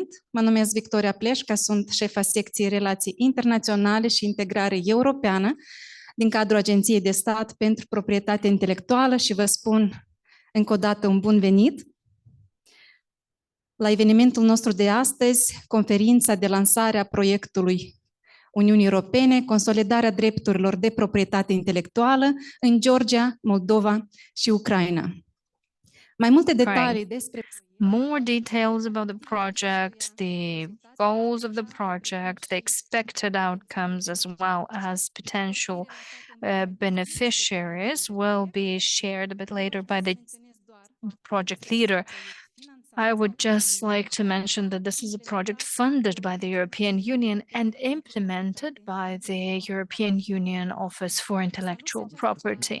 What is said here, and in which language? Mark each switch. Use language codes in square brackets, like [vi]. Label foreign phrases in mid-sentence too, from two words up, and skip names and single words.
[ro] Mă numesc Victoria Pleșca, sunt șefa secției Relații Internaționale și Integrare Europeană din cadrul Agenției de Stat pentru Proprietate Intelectuală și vă spun încă o dată un bun venit la evenimentul nostru de astăzi, conferința de lansare a proiectului Uniunii Europene, consolidarea drepturilor de proprietate intelectuală în Georgia, Moldova și Ucraina. Mai multe detalii despre [en] more details about the project, the goals of the project, the expected outcomes, as well as potential beneficiaries will be shared a bit later by the project leader. I would just like to mention that this is a project funded by the European Union and implemented by the European Union Office for Intellectual Property.